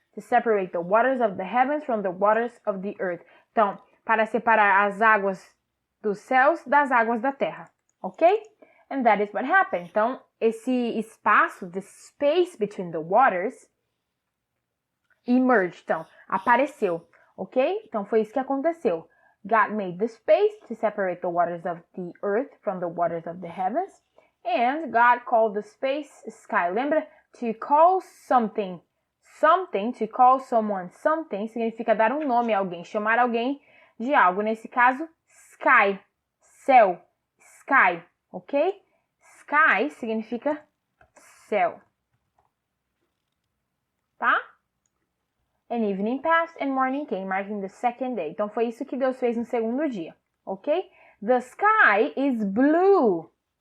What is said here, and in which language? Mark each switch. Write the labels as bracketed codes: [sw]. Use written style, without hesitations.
[en] To separate the waters of the heavens from the waters of the earth. [pt] Então, para separar as águas dos céus das águas da terra. Ok? [en] And that is what happened. [pt] Então, esse espaço, [en] the space between the waters, emerged. [pt] Então, apareceu. Ok? Então, foi isso que aconteceu. [en] God made the space to separate the waters of the earth from the waters of the heavens. And God called the space sky. [pt] Lembra? [en] To call something. Something, to call someone something, [pt] significa dar um nome a alguém, chamar alguém de algo. Nesse caso, sky, céu. Sky, ok? Sky significa céu. Tá? [en] And evening passed and morning came, marking the second day. [pt] Então, foi isso que Deus fez no segundo dia, ok? [en] The sky is blue.